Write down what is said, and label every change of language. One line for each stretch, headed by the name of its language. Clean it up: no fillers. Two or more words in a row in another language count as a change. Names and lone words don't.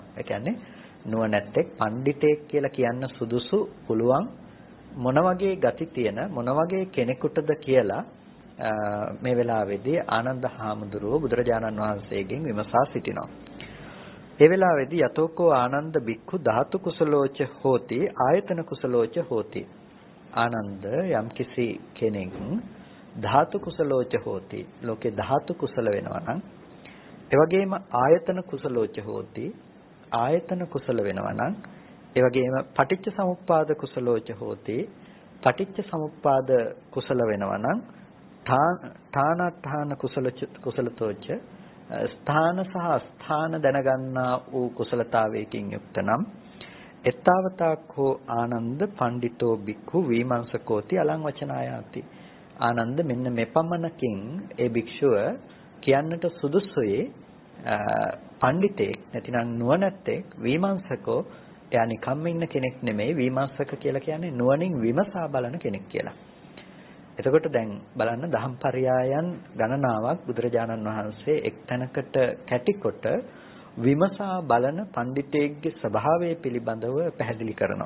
Sinhala: ඒ කියන්නේ නුවණැත්තෙක් පඬිතෙක් කියලා කියන්න සුදුසු පුළුවන් මොන වගේ ගති තියෙන මොන වගේ කෙනෙකුටද කියලා මේ වෙලාවේදී ආනන්ද හාමුදුරුවෝ බුදුරජාණන් වහන්සේගෙන් විමසා සිටිනවා. ඒ වෙලාවේදී
Pali: යතෝකෝ ආනන්ද බික්ඛු ධාතු කුසලෝච හෝති ආයතන කුසලෝච හෝති.
Sinhala: ආනන්ද යම්කිසි කෙනෙක්
Pali: ධාතු කුසලෝච හෝති
Sinhala: ලෝකේ ධාතු කුසල වෙනවා නම් ඒ වගේම
Pali: ආයතන කුසලෝච හෝති
Sinhala: ආයතන කුසල වෙනවා නම් ඒ වගේම
Pali: පටිච්ච සමුප්පාද කුසලෝච හෝති
Sinhala: පටිච්ච සමුප්පාද කුසල වෙනවා නම්
Pali: ඨානඨාන කුසලතෝච
Sinhala: ස්ථාන සහ ස්ථාන දැනගන්නා වූ කුසලතාවයකින් යුක්ත නම්
Pali: එත්තාවතාකෝ ආනන්ද පඬිතෝ බික්ඛු විමංශකෝති අලං වචනායාති.
Sinhala: ආනන්ද මෙන්න මෙපමණකින් ඒ භික්ෂුව කියන්නට සුදුසුයේ පඬිතෙක් නැතිනම් නුවණැත්තෙක් විමංශකෝ එයා නිකම්ම ඉන්න කෙනෙක් නෙමෙයි. විමර්ශක කියලා කියන්නේ නුවණින් විමසා බලන කෙනෙක් කියලා. එතකොට දැන් බලන්න දහම් පරයයන් ගණනාවක් බුදුරජාණන් වහන්සේ එක්තැනකට කැටිකොට විමසා බලන පඬිතෙක්ගේ ස්වභාවය පිළිබඳව පැහැදිලි කරනවා.